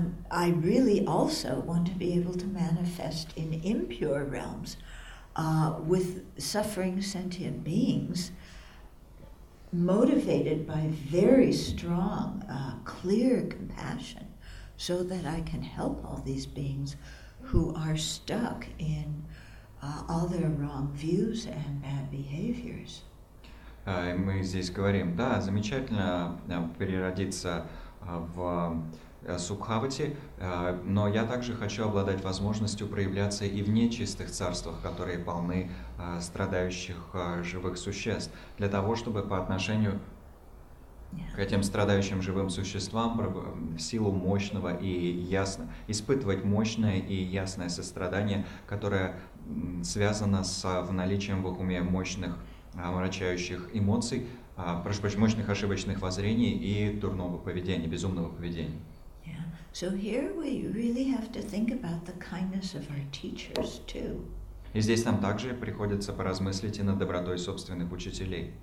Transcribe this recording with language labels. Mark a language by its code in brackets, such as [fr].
[en] I really also want to be able to manifest in impure realms with suffering sentient beings, motivated by very strong, clear compassion, so that I can help all these beings who are stuck in all their wrong views and bad behaviors. [ru] Мы здесь говорим, да, замечательно переродиться в Сукхавати, но я также хочу обладать возможностью проявляться и в нечистых царствах, которые полны страдающих живых существ, для того, чтобы по отношению к этим страдающим живым существам в силу мощного и испытывать мощное и ясное сострадание, которое связано с наличием в их уме мощных омрачающих эмоций, мощных ошибочных воззрений и дурного поведения, безумного поведения. [en] So here we really have to think about the kindness of our teachers too. [ru] И здесь нам также приходится поразмыслить и над добротой собственных учителей.